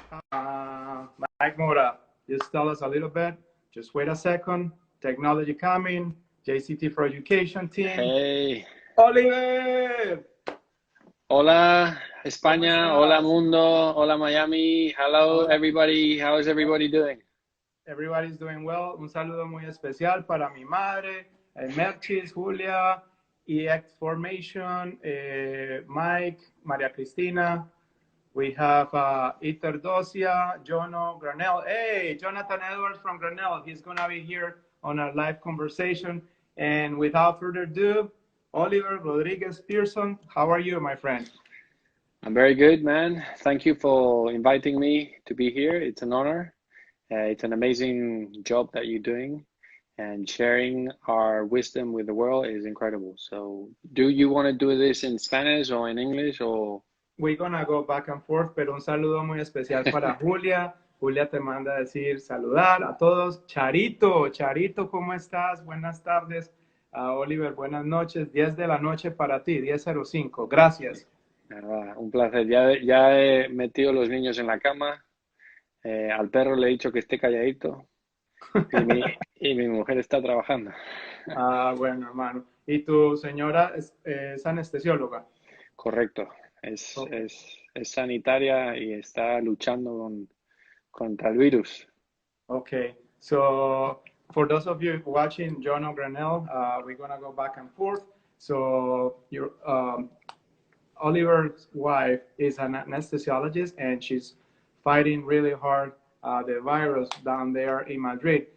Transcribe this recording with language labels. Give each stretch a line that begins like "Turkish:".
English: Mike Mora. Just tell us a little bit. Just wait a second. Technology coming. JCT for Education team. Hey, Oliver,
Spanish: hola ¿cómo España, hola estás? mundo, hola Miami,
English: hello
Spanish: Hola.
English: everybody, how is everybody doing? Everybody's doing well.
Spanish: Un saludo muy especial para mi madre, Merchis, Julia, EX Formation, Mike, María Cristina.
English: We have Ether Dosia, Jono Granell. Hey, Jonathan Edwards from Granell. He's going to be here on our live conversation. And without further ado, Oliver Rodriguez Pearson, how are you, my friend? I'm very good, man. Thank you for inviting me to be here. It's an honor. It's an amazing job that you're doing, and sharing our wisdom with the world is incredible. So, do you want to do this in Spanish or in English or? We're gonna go back and forth,
Spanish: pero un saludo muy especial para Julia. Julia te manda a decir saludar a todos. Charito, Charito, ¿cómo estás? Buenas tardes. Oliver, buenas noches. 10 de la noche para ti, 10:05. Gracias. Nada, un placer. Ya he metido los niños en la cama. Al perro le he dicho que esté calladito. Y mi mujer está trabajando. Bueno, hermano. ¿Y tu señora es anestesióloga? Correcto.
English: Oh,
Spanish: Es sanitaria y está luchando contra el virus.
English: okay. So for those of you watching John O'Granell, we're gonna go back and forth. So your Oliver's wife is an anesthesiologist, and she's fighting really hard the virus down there in Madrid.